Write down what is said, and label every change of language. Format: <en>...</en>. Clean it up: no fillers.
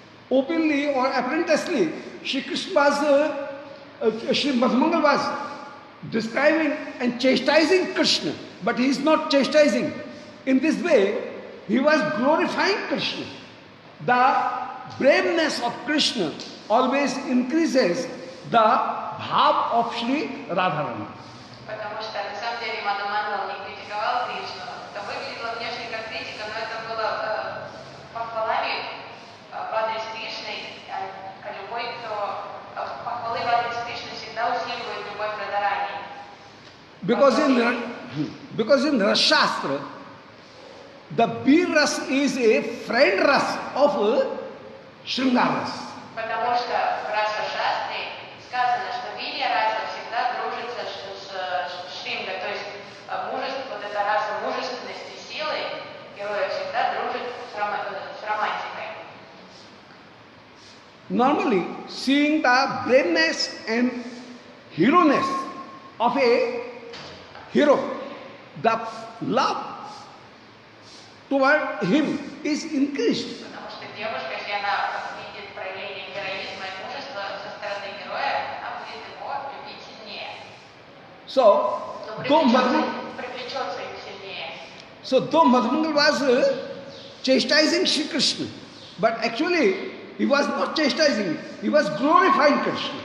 <en>Openly or apparently, Sri Krishna was, Sri Madhumangal was describing and chastising Krishna, but he is not chastising. In this way, he was glorifying Krishna. The braveness of Krishna always increases the bhav of Sri Radharani.</en> <ru>Потому что на самом деле Мадхумандал не критиковал Кришну. Это выглядело внешне как критика, но это было похвалами в адрес Кришны, а любой, кто похвалы в адрес Кришны всегда усиливает любовь к Радарани.</ru> <en>Because in Rasashastra, the Bir Ras is a friend Ras of Shringar Ras.</en> <ru>Потому что в Раса Шастре сказано, что Вирья раса всегда дружится с Шримга, то есть мужество, вот эта раса мужественности, силы героя всегда дружит с романтикой.</ru> <en>Normally, seeing the braveness and hero-ness of a hero, the love toward him is increased.</en> <ru>Потому что девушка, если она видит проявление героизма и мужества со стороны героя, она будет его любить сильнее.</ru> <en>So,</en> <ru>Но привлечется им сильнее.</ru> <en>though Madhumangal was chastising Sri Krishna, but actually he was not chastising, he was glorifying Krishna.</en>